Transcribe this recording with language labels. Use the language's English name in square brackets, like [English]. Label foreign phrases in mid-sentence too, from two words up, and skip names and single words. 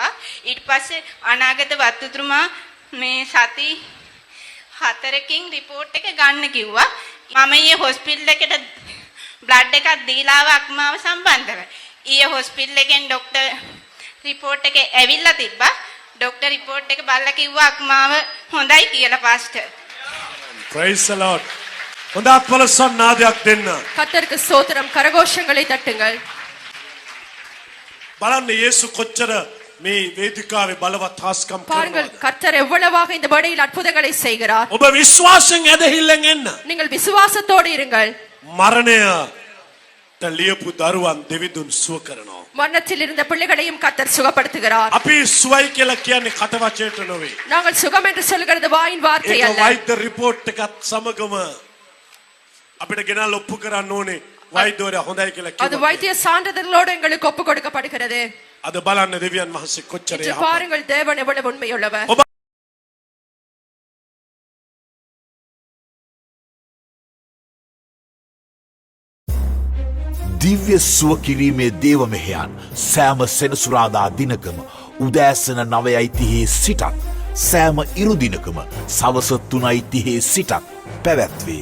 [Sinhala] ඊට පස්සේ අනාගත වෛද්‍යතුමා මේ සති 4කින් රිපෝට් එක ගන්න කිව්වා. මම ඊයේ හොස්පිටල් එකට බ්ලඩ් එකක් දීලා ආව අක්මාව සම්බන්ධව. ඊයේ හොස්පිටල් එකෙන් ડોක්ටර් රිපෝට් එක ඇවිල්ලා තිබ්බා. ડોක්ටර් රිපෝට් එක බලලා කිව්වා අක්මාව හොඳයි කියලා පාස්ටර්. [English] praise the lord. [Sinhala] හොඳ අපලසන් නාදයක් දෙන්න. [Tamil] கர்த்தருக்கு ஸ்தோத்திரம் கரகோஷங்களை தட்டுங்கள். [Sinhala] බලන්න යේසු කොච්චර මේ වේදිකාවේ බලවත් හාස්කම් [Tamil] பாருங்கள் [Sinhala] කරනවද [Tamil] கர்த்தர் எவ்வளவாக இந்த படையில் அற்புதங்களை செய்கிறார். [Sinhala] ඔබ විශ්වාසයෙන් ඇදහිල්ලෙන් එන්න [Tamil] நீங்கள் விசுவாசத்தோடு இருங்கள். [Sinhala] මරණයට ලියපු දරුවන් දෙවිඳුන් සුව කරනවා [Tamil] மரணத்தில் இருந்த பிள்ளைகளையும் கர்த்தர் சுகப்படுத்துகிறார். [Sinhala] අපි සුවයි කියලා කියන්නේ කට වචයට නෙවෙයි [Tamil] நாங்கள் சுகம் என்று சொல்கிறது வாயின் வார்த்தை [Sinhala] ඒක [Tamil] அல்ல. [Sinhala] වෛද්‍ය රිපෝට් එකත් සමගම අපිට ගෙනල්ලා ඔප්පු කරන්න ඕනේ වෛද්‍යවරයා හොඳයි කියලා [Tamil] அது [Sinhala] කිව්වා [Tamil] வைத்திய சான்றிதழோடு எங்களுக்கு ஒப்பு கொடுக்கப்படுகிறது. [Sinhala] අද බලන්න දෙවියන් වහන්සේ කොච්චර [Tamil] இன்று பாருங்கள் தேவன் எவ்வளவு உண்மையுள்ளவர். [Sinhala] ඔබ දිව්‍ය සුව කිරීමේ දේව මෙහෙයන් සෑම සෙනසුරාදා දිනකම උදෑසන 9:30 සිටත් සෑම ඉරුදිනකම සවස 3:30 සිටත් පැවැත්වේ.